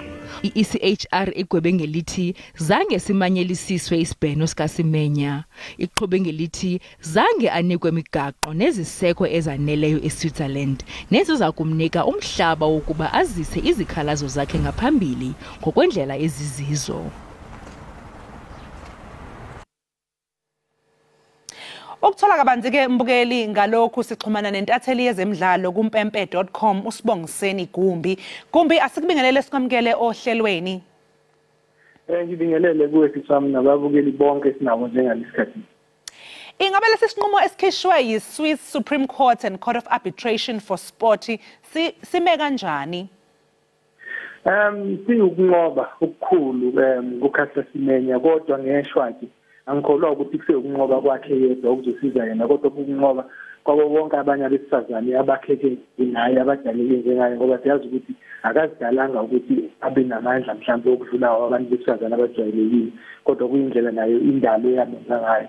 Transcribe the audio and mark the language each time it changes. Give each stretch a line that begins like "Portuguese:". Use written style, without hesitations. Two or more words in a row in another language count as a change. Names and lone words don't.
Xhosa: I-ECHR igwebe ngelithi zange simanyelisiswe isibheno sikaSemenya. Iqhube ngelithi zange anikwe imigaqo neziseko ezaneleyo eSwitzerland neziza kumnika umhlaba wokuba azise izikhalazo zakhe ngaphambili ngokwendlela ezizizo.
Zulu: Ukuthola kabanzi ke mbukeli ngalokhu sixhumana nentatheli yezemidlalo kumpempe.com uSibongiseni Gumbi. Gumbi asikubingelele sikwamukele ohlelweni. Ngibingelele kuwe sisami nababukeli bonke sinabo njengalesikhathi. Ingabe lesisinqumo esikhishwe yi-Swiss Supreme Court and Court of Arbitration for Sport sime kanjani? Siukunqoba okukhulu uCaster Semenya kodwa ngeshwa nje angikholwa ukuthi kusekunqoba kwakhe yedwa ukuzosiza yena kodwa ukunqoba kwabo bonke abanye abesifazane abakheke naye abadaleke njengaye ngoba siyazi ukuthi akazidalanga ukuthi abe namandla mhlawumbe okudlula abantu besifazane abajwayelekile kodwa kuyindlela nayo indalo yamenza ngayo.